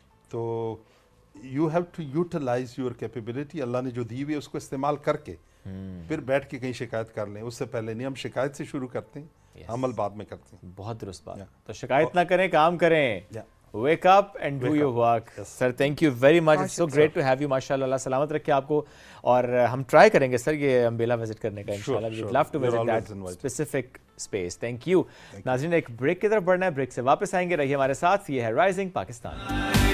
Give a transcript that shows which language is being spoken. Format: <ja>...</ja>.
<ur>تو</ur> <en>you have to utilize your capability,</en> <ur>اللہ نے جو دی ہوئی ہے اس کو استعمال کر کے پھر بیٹھ کے کہیں شکایت کر لیں, اس سے پہلے نہیں. ہم شکایت سے شروع کرتے ہیں, عمل بعد میں کرتے ہیں. بہت درست بات. تو شکایت نہ کریں, کام کریں.</ur> <en>Wake up and do your work. Sir, thank you very much. It's so great to have you.</en> <ur>MashaAllah, اللہ سلامت رکھے آپ کو. اور ہم ٹرائی کریں گے سر یہ امبیلا وزٹ کرنے کا انشاءاللہ.</ur> <en>We'd love to visit that specific space. Thank you.</en> <ur>ناظرین ایک بریک کی طرف بڑھنا ہے, بریک سے واپس آئیں گے, رہیے ہمارے ساتھ. یہ ہے رائزنگ پاکستان.</ur>